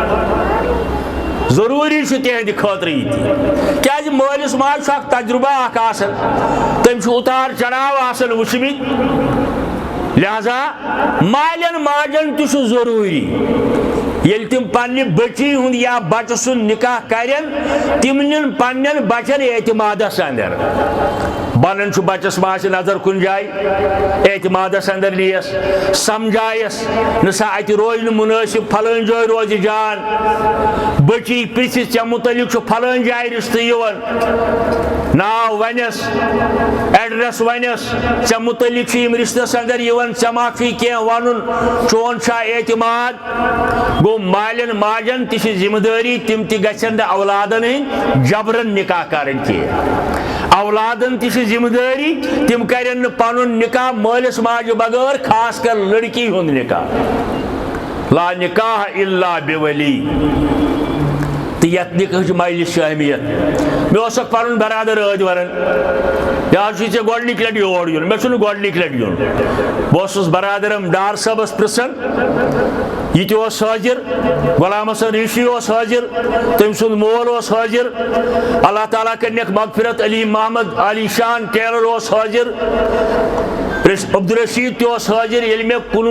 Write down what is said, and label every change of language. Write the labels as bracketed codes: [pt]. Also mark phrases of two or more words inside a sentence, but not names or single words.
[ks] ضروٗری چھُ تِہنٛدِ خٲطرٕ یہِ تہِ کیٛازِ مٲلِس ماجہِ چھُ اکھ تجرُبہ اکھ آسان تٔمۍ چھُ اُتار چڑاو آسان وٕچھمٕتۍ لہذا مالٮ۪ن ماجٮ۪ن تہِ چھُ ضروٗری ییٚلہِ تِم پننہِ بٔچی ہُنٛد یا بچہٕ سُنٛد نکاح کرن تِم نِن پننٮ۪ن بچن اعتمادس اندر بنن بچس ماس نظر کن جائے اعتمادس اندر لیس سمجھائس نسا ات روز مناسب پھلان جائے روز جان بچی پرژھس ژے متعلق پھلان جائے رشتہ ناو ونس ایڈریس ونس ژے متعلق رشتس اندر ژے ما کی ون چون اعتماد گو مالن ماجن تہ ذمہ داری تم تہ گھن اولادن ہند جبرن نکاح کرن کی اولادن تہ ذمہ داری تم کرن پن نکاح مالس ماجہ بغیر خاص کر لڑکی ہند نکاح [ar] لا نکاح الا بولی [ks] تو یت نکاح مجلس اہمیت مے پن برادر عید ون یہ گۄڈنِک لٹہِ یور یُن مےٚ چھُنہٕ گۄڈنِک لٹہِ یُن بہٕ اوسُس برادرم ڈار صٲبس پرژھان یہ تہِ اوس حٲضِر غلام حسن ریشی اوس حٲضِر تٔمۍ سُنٛد مول اوس حٲضِر اللہ تعالیٰ کٔرنکھ مغفرت علی محمد علی شان ٹیلر اوس حٲضِر عبدالرشید تہِ اوس حٲضِر ییٚلہِ مےٚ